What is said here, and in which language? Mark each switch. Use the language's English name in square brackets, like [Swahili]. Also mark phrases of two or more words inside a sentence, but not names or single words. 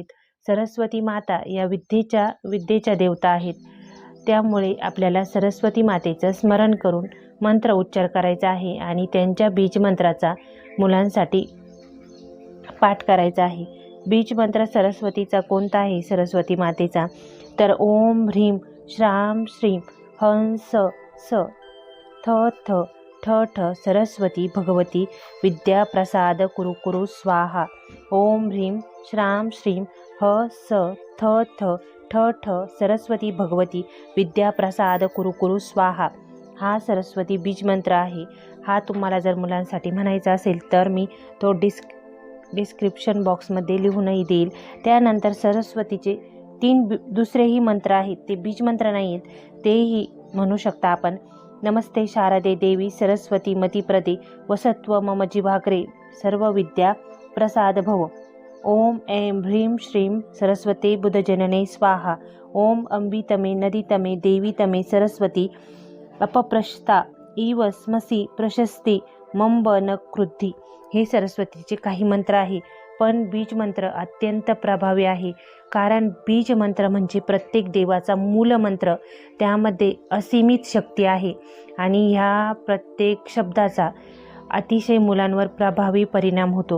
[Marathi] सरस्वती माता या विद्येच्या देवता आहेत. त्यामुळे आपल्याला सरस्वती मातेचं स्मरण करून मंत्र उच्चार करायचा आहे आणि त्यांच्या बीज मंत्राचा मुलांसाठी पाठ करायचा आहे. बीज मंत्र सरस्वतीचा कोणता आहे, सरस्वती मातेचा, तर [Sanskrit] ओम ह्रीं श्रां श्रीं हंस स थ थ ठ ठ सरस्वती भगवती विद्या प्रसाद कुरु कुरु स्वाहा. ओम ह्रीं श्रां श्रीं ह स थ थ ठ ठ सरस्वती भगवती विद्या प्रसाद कुरु कुरु स्वाहा. [Marathi] हा सरस्वती बीज मंत्र आहे. हा तुम्हाला जर मुलांसाठी म्हणायचा असेल तर मी तो [English] description boxमध्ये [Marathi] लिहूनही देईल. त्यानंतर सरस्वतीचे 3 दुसरेही मंत्र आहेत, ते बीज मंत्र नाही आहेत, तेही म्हणू शकता आपण. [Sanskrit] नमस्ते शारदे देवी सरस्वती मतिप्रदे वसत्व मम जिव्हाग्रे सर्व विद्या प्रसाद भव. ओम ऐं ह्रीं श्रीं सरस्वते बुधजनने स्वाहा. ओम अंबितमे नदितमे देवीतमे सरस्वती अपप्रशता इव स्मसी प्रशस्ती मंब न क्रुद्धी. [Marathi] हे सरस्वतीचे काही मंत्र आहे. पण बीज मंत्र अत्यंत प्रभावी आहे. कारण बीज मंत्र म्हणजे प्रत्येक देवाचा मूल मंत्र. त्यामध्ये असीमित शक्ती आहे आणि ह्या प्रत्येक शब्दाचा अतिशय मुलांवर प्रभावी परिणाम होतो.